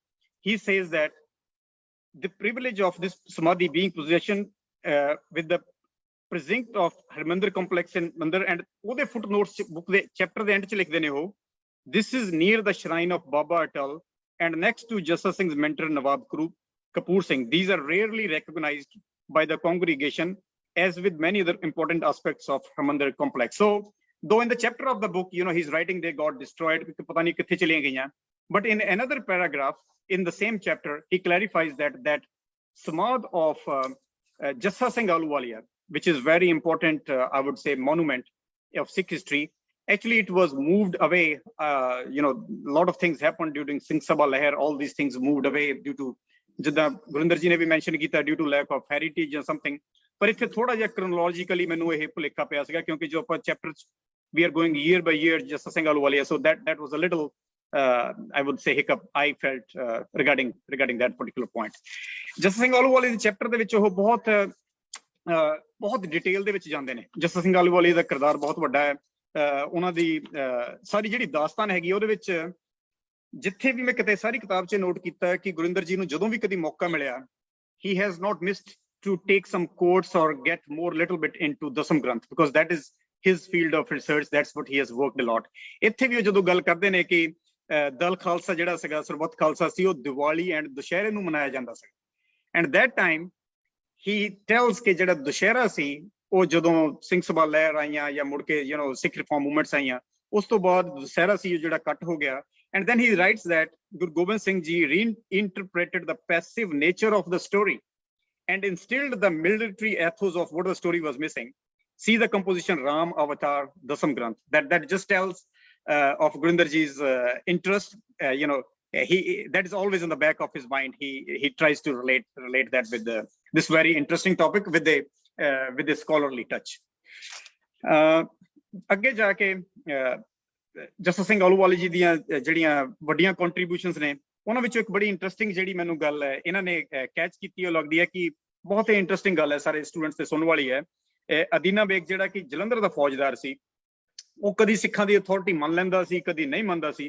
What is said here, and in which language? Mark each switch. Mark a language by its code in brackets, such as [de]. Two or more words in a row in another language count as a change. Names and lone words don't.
[en] He says that the privilege of this samadhi being possession with the precinct of Harmandir complex in Mandir, and ode footnotes book the chapter the end [pa] ਚ ਲਿਖਦੇ ਨੇ ਹੋ, [en] this is near the shrine of Baba Atal and next to Jassa Singh's mentor Nawab Kapoor Singh. These are rarely recognized by the congregation, as with many other important aspects of Harmandir complex. So though in the chapter of the book, you know, he's writing they got destroyed, [pa] ਪਤਾ ਨਹੀਂ ਕਿੱਥੇ ਚਲੀ ਗਈਆਂ, [en] but in another paragraph in the same chapter he clarifies that samadh of Jassa Singh Ahluwalia, which is very important, I would say, monument of Sikh history, actually it was moved away. You know, a lot of things happened during Singh Sabha Leher, all these things moved away due to, [pa] ਜਿਦਾ ਗੁਰਿੰਦਰ ਜੀ ਨੇ ਭੀ ਮੈਨਸ਼ਨ ਕੀਤਾ, [en] due to lack of heritage or something. [pa] ਪਰ ਇੱਥੇ ਥੋੜਾ ਜਿਹਾ ਕ੍ਰੋਨੋਲੋਜੀਕਲੀ ਮੈਨੂੰ ਇਹ ਭੁਲੇਖਾ ਪਿਆ ਸੀਗਾ, ਕਿਉਂਕਿ ਜੋ ਆਪਾਂ [en] chapter we are going year by year [pa] ਜੱਸਾ ਸਿੰਘ ਆਹਲੂਵਾਲੀਆ, ਸੋ [en] that was a little I would say hiccup I felt regarding that particular point. [pa] ਜੱਸਾ ਸਿੰਘ ਆਹਲੂਵਾਲੀਆ ਦੇ ਚੈਪਟਰ ਦੇ ਵਿੱਚ ਉਹ ਬਹੁਤ ਡਿਟੇਲ ਦੇ ਵਿੱਚ ਜਾਂਦੇ ਨੇ। ਜੱਸਾ ਸਿੰਘ ਆਹਲੂਵਾਲੀਆ ਦਾ ਕਿਰਦਾਰ ਬਹੁਤ ਵੱਡਾ ਹੈ। ਉਹਨਾਂ ਦੀ ਸਾਰੀ ਜਿਹੜੀ ਦਾਸਤਾਨ ਹੈਗੀ ਉਹਦੇ ਵਿੱਚ ਜਿੱਥੇ ਵੀ ਮੈਂ ਕਿਤੇ ਸਾਰੀ ਕਿਤਾਬ 'ਚ ਨੋਟ ਕੀਤਾ ਕਿ ਗੁਰਿੰਦਰ ਜੀ ਨੂੰ ਜਦੋਂ ਵੀ ਕਦੀ ਮੌਕਾ ਮਿਲਿਆ [en] he has not missed to take some quotes or get more little bit into [pa] ਦਸਮ ਗ੍ਰੰਥ [en] because that is his field of research, that's what he has worked a lot. [pa] ਇੱਥੇ ਵੀ ਉਹ ਜਦੋਂ ਗੱਲ ਕਰਦੇ ਨੇ ਕਿ ਦਲ ਖਾਲਸਾ ਜਿਹੜਾ ਸੀਗਾ ਸਰਬੱਤ ਖਾਲਸਾ ਸੀ ਉਹ ਦੀਵਾਲੀ ਐਂਡ ਦੁਸ਼ਹਿਰੇ ਨੂੰ ਮਨਾਇਆ ਜਾਂਦਾ ਸੀ ਐਂਡ [en] that time he tells [pa] ਕਿ ਜਿਹੜਾ ਦੁਸ਼ਹਿਰਾ ਸੀ ਉਹ ਜਦੋਂ ਸਿੰਘ ਸਭਾ ਲਹਿਰ ਆਈਆਂ ਜਾਂ ਮੁੜ ਕੇ ਸਿੱਖ [en] reform movements [pa] ਆਈਆਂ ਉਸ ਤੋਂ ਬਾਅਦ ਦੁਸ਼ਹਿਰਾ ਸੀ ਜਿਹੜਾ ਕੱਟ ਹੋ ਗਿਆ [en] and then he writes that Guru Gobind Singh Ji reinterpreted the passive nature of the story and instilled the military ethos of what the story was missing. See the composition Ram Avatar Dasam Granth. That just tells of Gurinder Ji's interest. That is always in the back of his mind. He tries to relate that with this very interesting topic with a scholarly touch. [pa] ਅੱਗੇ ਜਾ ਕੇ ਜੱਸਾ ਸਿੰਘ ਆਹਲੂਵਾਲੀਆ ਜੀ ਦੀਆਂ ਜਿਹੜੀਆਂ ਵੱਡੀਆਂ ਕੰਟਰੀਬਿਊਸ਼ਨਸ ਨੇ ਉਹਨਾਂ ਵਿੱਚੋਂ ਇੱਕ ਬੜੀ ਇੰਟਰਸਟਿੰਗ ਜਿਹੜੀ ਮੈਨੂੰ ਗੱਲ ਹੈ ਇਹਨਾਂ ਨੇ ਕੈਚ ਕੀਤੀ ਉਹ ਲੱਗਦੀ ਹੈ ਕਿ ਬਹੁਤ ਹੀ ਇੰਟਰਸਟਿੰਗ ਗੱਲ ਹੈ ਸਾਰੇ ਸਟੂਡੈਂਟਸ ਤੇ ਸੁਣਨ ਵਾਲੀ ਹੈ। ਅਦੀਨਾ ਬੇਗ ਜਿਹੜਾ ਕਿ ਜਲੰਧਰ ਦਾ ਫੌਜਦਾਰ ਸੀ ਉਹ ਕਦੀ ਸਿੱਖਾਂ ਦੀ ਅਥਾਰਟੀ ਮੰਨ ਲੈਂਦਾ ਸੀ ਕਦੀ ਨਹੀਂ ਮੰਨਦਾ ਸੀ।